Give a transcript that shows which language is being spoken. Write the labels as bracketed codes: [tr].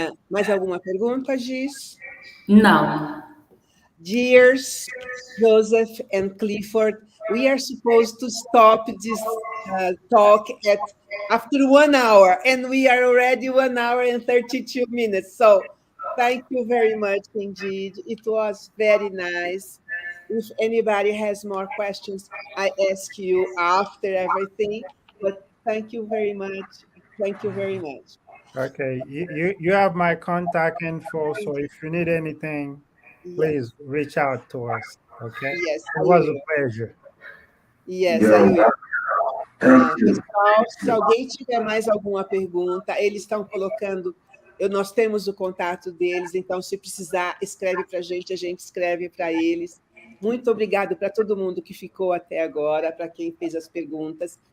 [pt] Mais alguma pergunta, Giz? Não. [en] Dears Joseph and Clifford, we are supposed to stop this talk after 1 hour, and we are already 1 hour and 32 minutes. So thank you very much indeed. It was very nice. If anybody has more questions, I ask you after everything. But thank you very much. Thank you very much. Okay, you have my contact info, so if you need anything, please reach out to us, okay? Yes, it was a pleasure. Yes, I will. [pt] Pessoal, se alguém tiver mais alguma pergunta, eles estão colocando, nós temos o contato deles, então se precisar, escreve para a gente escreve para eles. Muito obrigado para todo mundo que ficou até agora, para quem fez as perguntas.